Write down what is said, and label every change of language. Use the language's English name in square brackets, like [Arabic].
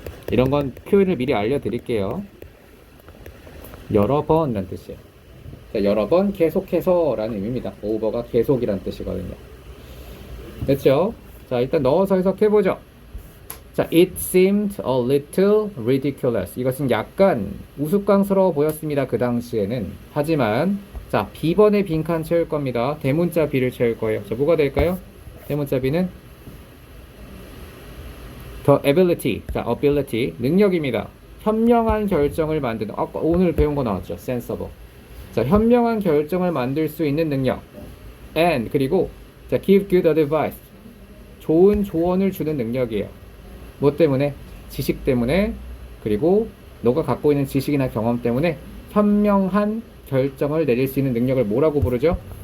[Korean] 이런 건 표현을 미리 알려드릴게요. 여러 번이란 뜻이에요. 자, 여러 번 계속해서 라는 의미입니다. over가 계속이란 뜻이거든요. 됐죠? 자, 일단 넣어서 해석해보죠. [English] 자, it seemed a little ridiculous. [Korean] 이것은 약간 우스꽝스러워 보였습니다. 그 당시에는. 하지만 자, B번에 빈칸 채울 겁니다. 대문자 B를 채울 거예요. 자, 뭐가 될까요? 대문자 B는 the ability. 자, ability. 능력입니다. 현명한 결정을 만드는, 아까 오늘 배운 거 나왔죠. [English] sensible. [Korean] 자, 현명한 결정을 만들 수 있는 능력. [English] and, [Korean] 그리고 자, [English] give good advice. [Korean] 좋은 조언을 주는 능력이에요. 뭐 때문에? 지식 때문에, 그리고 너가 갖고 있는 지식이나 경험 때문에 현명한 결정을 내릴 수 있는 능력을 뭐라고 부르죠?